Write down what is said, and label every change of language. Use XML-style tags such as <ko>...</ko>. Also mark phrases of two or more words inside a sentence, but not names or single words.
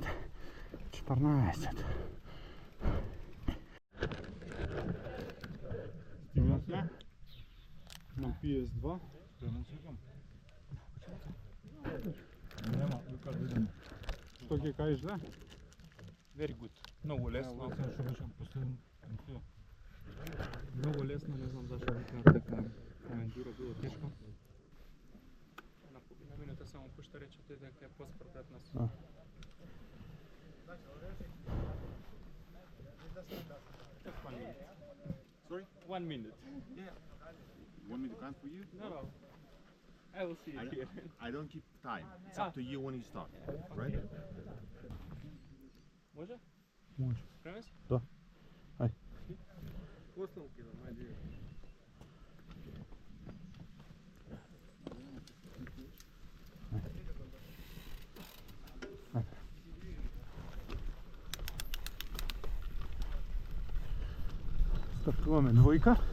<mk>14. Стигнавме на PS2. Нема, вика да идем. Што ќе кажеш, да?</mk> <en>Very good.</en> <mk>Много лесно. Што беше последно? Много лесно, не знам зашто викаат дека ендуро било тешко. На половина минута само пушта речете дека е поспор пред нас.</mk> <en>Just 1 minute. Sorry? 1 minute. Yeah. You want me to count for you? No. I will see it here. I don't keep time. It's up to you when you start. Right?</en> <mk>Може? Може. Спремен си? Да. Ајде. Оставки да мајде. Стартуваме двојка.</mk>